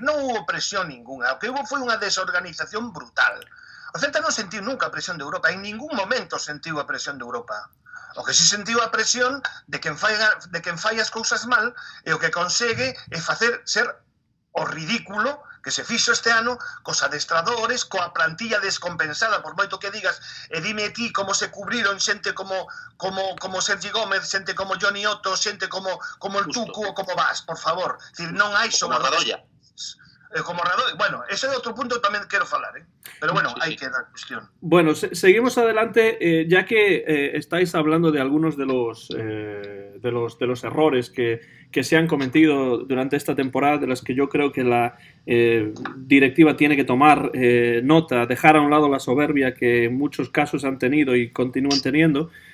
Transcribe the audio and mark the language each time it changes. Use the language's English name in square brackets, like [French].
[Galician] Non houve presión ninguna. O que houve foi unha desorganización brutal. O Celta non sentiu nunca a presión de Europa. En ningún momento sentiu a presión de Europa. O que si sentiu a presión de quen fai as cousas mal, e o que consegue é ser o ridículo que se fixo este ano cos adestradores, coa plantilla descompensada, por moito que digas, e dime ti como se cubriron xente como Sergi Gómez, xente como Johnny Otto, xente como el Tucu ou como Vas, por favor. Decir, non hai xogadores como Radoya. Bueno, ese é outro punto que tamén quero falar, pero bueno, hai que dar cuestión. [Spanish] Bueno, seguimos adelante, ya que estáis hablando de algunos de los errores que se han cometido durante esta temporada, de los que yo creo que la directiva tiene que tomar nota, dejar a un lado la soberbia que en muchos casos han tenido y continúan teniendo.